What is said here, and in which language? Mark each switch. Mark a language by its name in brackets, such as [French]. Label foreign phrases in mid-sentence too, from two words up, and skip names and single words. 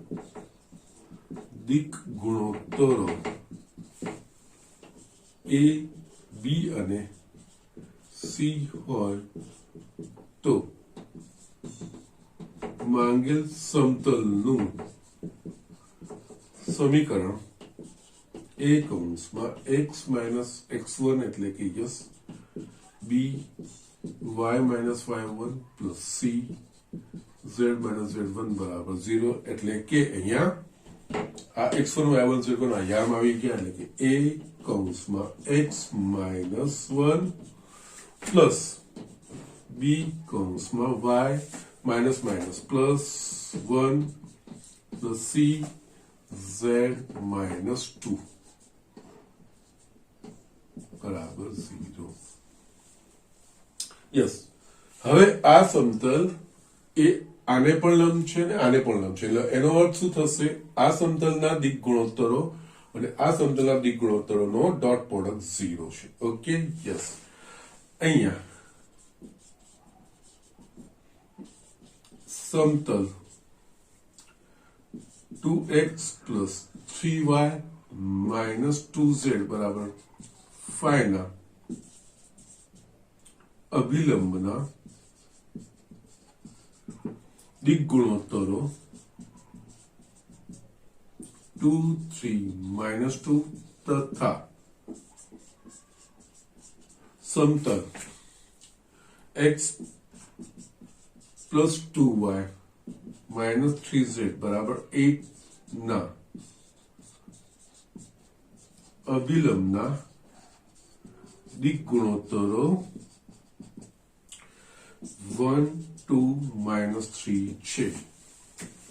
[Gujarati] દિક ગુણોત્તરો A B અને C હોય તો માંગેલ સમતલનું સમીકરણ A કૌંસમાં x - x1 એટલે કે યસ b y - y1 plus c z - z1 બરાબર 0 એટલે કે અહીંયા આ x1 y1 z1 આ યામ આવી ગયા એટલે કે A કૌંસમાં x -1 plus b કૌંસમાં y plus 1 plus c z -2 બરાબર 0 યસ હવે આ સમતલ એ આને પણ લંબ છે ને આને પણ લંબ છે એટલે એનો અર્થ શું થશે આ સમતલના દિક ગુણોત્તરો અને આ સમતલના દિક ગુણોત્તરોનો [English] dot product [Gujarati] 0 છે [English] okay yes [Gujarati] અહીંયા સમતલ 2x plus 3y minus 2z બરાબર 5 ના અભિલંબના દિક ગુણોત્તરો 2 3 minus 2 તથા સમતલ x plus 2y minus 3z બરાબર 8 ના અભિલંબના દિક ગુણોત્તરો 1 2 minus 3 છે